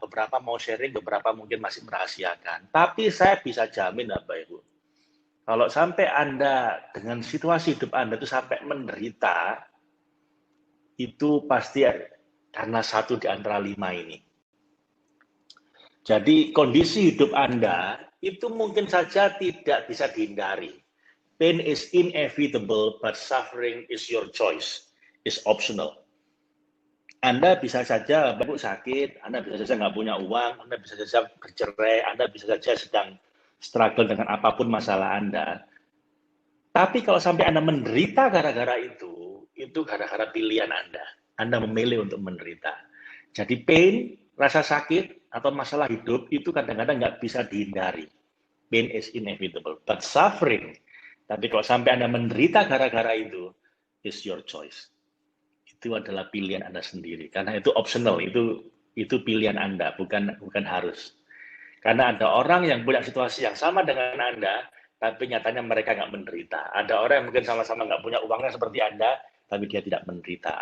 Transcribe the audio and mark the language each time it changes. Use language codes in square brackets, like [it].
[id] Beberapa mau sharing, beberapa mungkin masih merahasiakan. Tapi saya bisa jamin, Bapak Ibu, kalau sampai Anda dengan situasi hidup Anda itu sampai menderita, itu pasti karena satu di antara 5 ini. Jadi kondisi hidup Anda itu mungkin saja tidak bisa dihindari. [en] Pain is inevitable, but suffering is your choice, is optional. [id] Anda bisa saja Bapak sakit, Anda bisa saja nggak punya uang, Anda bisa saja bercerai, Anda bisa saja sedang struggle dengan apapun masalah Anda. Tapi kalau sampai Anda menderita gara-gara itu gara-gara pilihan Anda. Anda memilih untuk menderita. Jadi pain, rasa sakit, atau masalah hidup itu kadang-kadang nggak bisa dihindari. [en] Pain is inevitable, but suffering. [id] Tapi kalau sampai Anda menderita gara-gara itu, [en] is your choice. [id] Itu adalah pilihan Anda sendiri. Karena itu optional, itu pilihan Anda, bukan harus. Karena ada orang yang punya situasi yang sama dengan Anda, tapi nyatanya mereka nggak menderita. Ada orang yang mungkin sama-sama nggak punya uangnya seperti Anda, tapi dia tidak menderita.